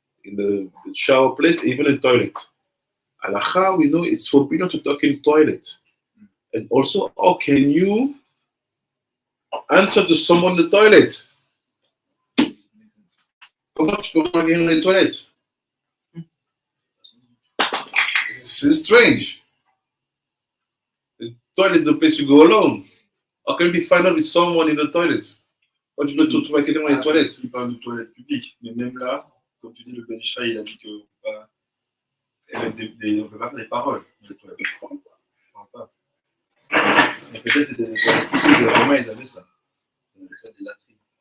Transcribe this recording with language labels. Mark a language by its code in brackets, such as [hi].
[en] In the shower place, even in toilet. Halakha, we know it's forbidden to talk in toilet. And also, how can you answer to someone in the toilet? [fr] Comment tu peux regarder dans les toilettes? [en] It's strange. The toilet is the place you go alone. How can you find out with someone in the toilet? [fr] Quand tu peux te trouver quelqu'un dans les toilettes? Il parle de toilettes publiques, mais même là, comme tu dis, le Ben Ishraï, il a dit qu'on ne peut pas faire des paroles dans les toilettes. On ne parle pas. Mais peut-être c'était des toilettes publiques, vraiment ils avaient ça. Ils avaient ça des latrines.